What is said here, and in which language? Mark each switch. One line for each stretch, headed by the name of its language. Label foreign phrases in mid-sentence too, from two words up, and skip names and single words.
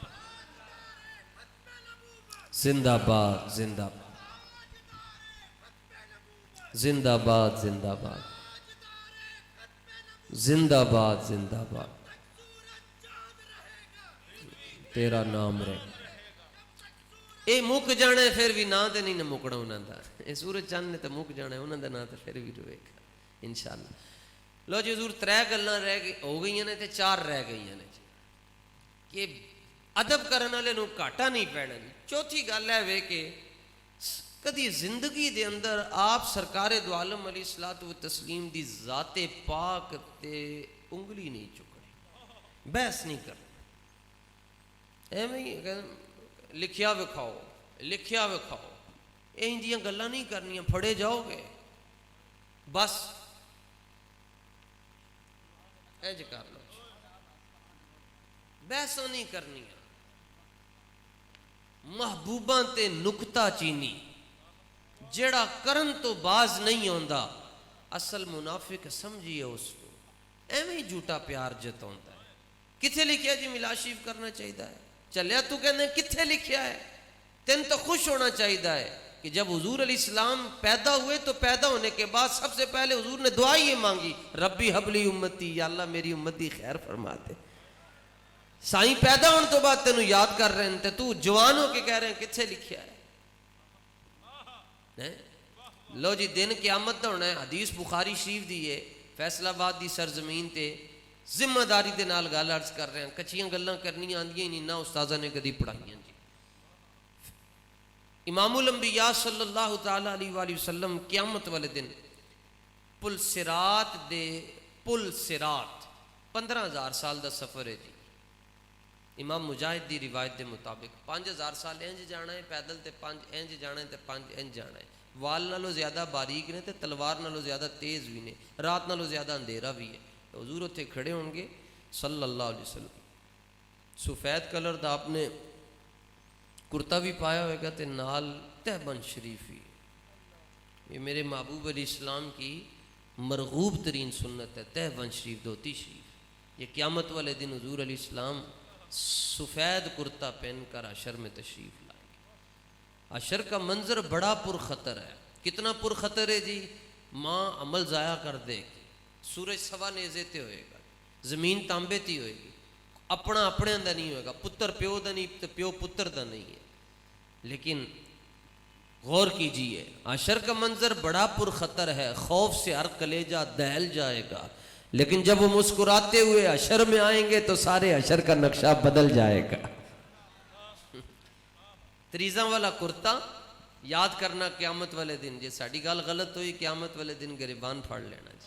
Urdu: زندہ باد زندہ باد زندہ باد زندہ باد زندہ باد زندہ باد، تیرا نام رہے۔
Punjabi: اے مک جانا ہے پھر بھی نہ تے نہیں نہ مکنا انہاں دا، اے سورج چاند نے تے مک جانا ہے انہاں دا نہ تے پھر بھی رہے گا انشاءاللہ۔ لو جی حضور 3 گلاں رہ گئی ہو گئی نے تے 4 رہ گئی نے جی کہ ادب کرنے والے نوں گھاٹا نہیں پینا جی۔ چوتھی گل ہے وے کہ کدی زندگی دے اندر آپ سرکار دو عالم
Arabic: علیہ الصلوۃ والتسلیم
Punjabi: دی ذات پاک تے انگلی نہیں چکنی، بحث نہیں کرنی، ایویں لکھیا وکھاؤ لکھیا وکھاؤ، این دیاں گلاں نہیں کرنیاں، پھڑے جاؤ گے بس انج کر لو، بحثاں نہیں کرنیاں، محبوباں تے نکتہ چینی جڑا کرن تو باز نہیں ہوندا،
Urdu: اصل منافق سمجھیے اس کو،
Punjabi: ایویں ہی جھوٹا پیار جتاوندا ہے۔ کتھے لکھیا جی ملا شریف کرنا چاہیے ہے، چلیا تو کہنے کتھے لکھیا ہے،
Urdu: تین تو خوش ہونا چاہیے ہے کہ جب حضور علیہ السلام پیدا ہوئے تو پیدا ہونے کے بعد سب سے پہلے حضور نے دعا یہ مانگی،
Arabic: ربی حبلی امتی،
Urdu: یا اللہ میری امتی خیر فرما دے۔
Punjabi: سائیں پیدا ہونے تو بعد تینوں یاد کر رہے ہیں تو جوان ہو کے کہہ رہے ہیں کتھے لکھیا ہے۔ لو جی دن قیامت دا ہونا ہے، حدیث بخاری شریف دی ہے، فیصل آباد دی سرزمین تے ذمہ داری دے نال گل عرض کر رہے ہیں، کچھیاں گلاں کرنی آندیاں نہیں نہ استاذہ نے کدی پڑھائیاں جی۔ امام الانبیاء
Arabic: صلی اللہ تعالیٰ علیہ وآلہ وسلم
Punjabi: قیامت والے دن پل صراط 15,000 سال دا سفر ہے جی۔ امام مجاہد دی روایت دے مطابق 5,000 سال انج جانا ہے پیدل تے 5 انج جانا ہے تے 5 انج جانا ہے، وال نالوں زیادہ باریک نے تے تلوار نالوں زیادہ تیز بھی نے، رات نالوں زیادہ اندھیرا بھی ہے۔ حضور اتھے کھڑے ہوں گے
Arabic: صلی اللہ علیہ وسلم،
Punjabi: سفید کلر دا آپ نے کرتا بھی پایا ہوئے گا تے نال تہبند شریف ہی،
Urdu: یہ میرے محبوب علیہ السلام کی مرغوب ترین سنت ہے،
Punjabi: تہبند شریف دھوتی شریف۔
Urdu: یہ قیامت والے دن حضور علیہ السلام سفید کرتا پہن کر حشر میں تشریف لائیں گے۔ حشر کا منظر بڑا پرخطر ہے،
Punjabi: کتنا پرخطر ہے جی، ماں عمل ضائع کر دے گی، سورج سوا نیزے تے ہوئے گا، زمین تانبے تی ہوئے گی، اپنا اپنے اندر نہیں ہوئے گا، پتر پیو دا نہیں تے پیو پتر دا نہیں ہے۔
Urdu: لیکن غور کیجئے حشر کا منظر بڑا پرخطر ہے، خوف سے ہر کلیجہ دہل جائے گا، لیکن جب وہ مسکراتے ہوئے حشر میں آئیں گے تو سارے حشر کا نقشہ بدل جائے گا۔
Punjabi: تریزاں والا کرتا یاد کرنا قیامت والے دن، جی ساڑی گال غلط ہوئی قیامت والے دن گریبان پھاڑ لینا جی۔